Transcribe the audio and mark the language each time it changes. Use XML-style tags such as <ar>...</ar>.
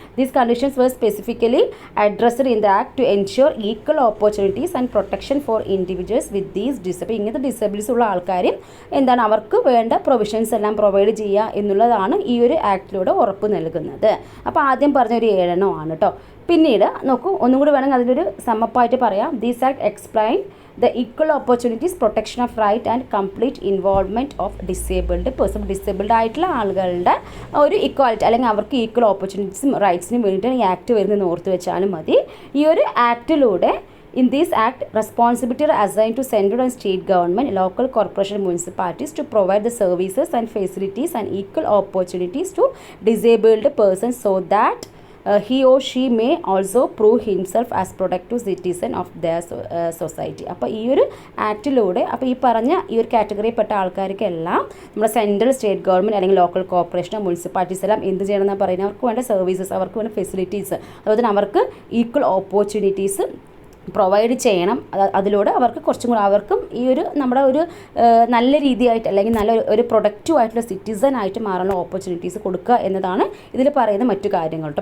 <en>These conditions were specifically addressed in the act to ensure equal opportunities and protection for individuals with these disability.</en> <ml>ഇങ്ങനത്തെ disabilities ഉള്ള ആൾക്കാരും എന്താണ് അവർക്ക് വേണ്ട provisions എല്ലാം പ്രൊവൈഡ് ചെയ്യുക എന്നുള്ളതാണ് ഈ ഒരു ആക്ടിലൂടെ ഉറപ്പ് നൽകുന്നത്. അപ്പോൾ ആദ്യം പറഞ്ഞ ഒരു 7 എണ്ണമാണ് കേട്ടോ. പിന്നീട് നോക്കൂ, ഒന്നും കൂടി വേണമെങ്കിൽ അതിലൊരു സമ്മപ്പായിട്ട് പറയാം.</ml> <en>These act explain the equal opportunities, protection of right and complete involvement of disabled person.</en> <ml>Disabled ആയിട്ടുള്ള ആളുകളുടെ ഒരു ഇക്വാലിറ്റി അല്ലെങ്കിൽ അവർക്ക് ഈക്വൽ ഓപ്പർച്യൂണിറ്റീസും റൈറ്റ്സിനും വേണ്ടിയിട്ടാണ് ഈ ആക്ട് വരുന്നതെന്ന് ഓർത്ത് വെച്ചാലും മതി. ഈ ഒരു ആക്ടിലൂടെ</ml> <en>in this act responsibility are assigned to central and state government, local corporation, municipalities to provide the services and facilities and equal opportunities to disabled persons so that he or she may also prove himself as productive citizen of their society.</en> <ml>അപ്പോൾ ഈ ഒരു ആക്ടിലൂടെ അപ്പോൾ ഈ പറഞ്ഞ ഈ ഒരു കാറ്റഗറിയിൽപ്പെട്ട ആൾക്കാർക്കെല്ലാം നമ്മുടെ central state government അല്ലെങ്കിൽ ലോക്കൽ കോർപ്പറേഷനോ മുനിസിപ്പാലിറ്റീസ് എല്ലാം എന്ത് ചെയ്യണമെന്നാണ് പറയുന്നത്, അവർക്ക് വേണ്ട സർവീസസ്, അവർക്ക് വേണ്ട ഫെസിലിറ്റീസ്, അതുപോലെ തന്നെ അവർക്ക് ഈക്വൽ ഓപ്പർച്യൂണിറ്റീസ് പ്രൊവൈഡ് ചെയ്യണം. അതിലൂടെ അവർക്ക് കുറച്ചും കൂടി അവർക്കും ഈ ഒരു നമ്മുടെ ഒരു നല്ല രീതിയായിട്ട് അല്ലെങ്കിൽ നല്ല ഒരു പ്രൊഡക്റ്റീവ് ആയിട്ടുള്ള സിറ്റിസൺ ആയിട്ട് മാറാനുള്ള ഓപ്പർച്യൂണിറ്റീസ് കൊടുക്കുക എന്നതാണ് ഇതിൽ പറയുന്ന മറ്റു കാര്യങ്ങൾ കേട്ടോ.</ml>